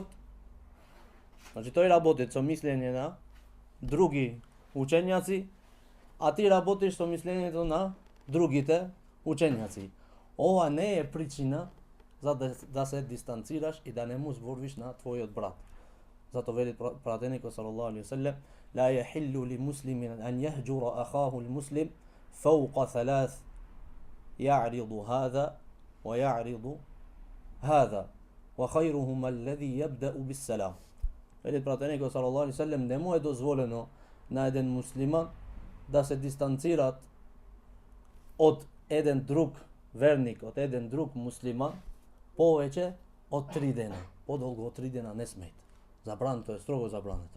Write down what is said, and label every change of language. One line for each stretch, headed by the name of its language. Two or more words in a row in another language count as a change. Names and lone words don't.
Macedonian: Значи тој работи со мислење на други учењаци, а ти работиш со мислењето на другите учењаци. Ова не е причина за да се дистанцираш и да не му зборвиш на твојот брат. Зато вели пратеникот
Arabic: صلى الله عليه وسلم: لا يحل لمسلم أن يهجر أخاه المسلم فوق ثلاث يعرض هذا ويعرض هذا وخيرهما الذي يبدأ بالسلام.
Macedonian: Вели пратеникот
Arabic: صلى الله عليه وسلم:
Macedonian: не му е дозволено на еден муслиман да се дистанцират од еден друг верник, од еден друг муслиман повеќе од 3 дена. Подолго од 3 дена не смеет. Забрането е строго забрането.